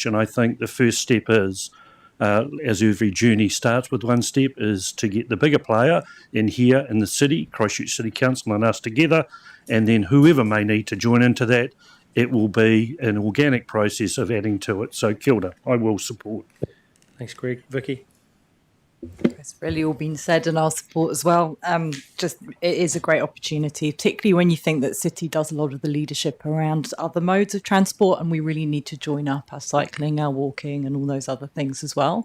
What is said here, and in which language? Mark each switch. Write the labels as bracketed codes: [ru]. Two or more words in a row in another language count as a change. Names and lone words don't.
[en] And I think the first step is, as every journey starts with one step, is to get the bigger player in here in the city, Christchurch City Council and us together, and then whoever may need to join into that, it will be an organic process of adding to it. So [mi] kia ora, [en] I will support. Thanks, Greg. Vicky? It's really all been said, and I'll support as well. Just it is a great opportunity, particularly when you think that City does a lot of the leadership around other modes of transport, and we really need to join up our cycling, our walking, and all those other things as well.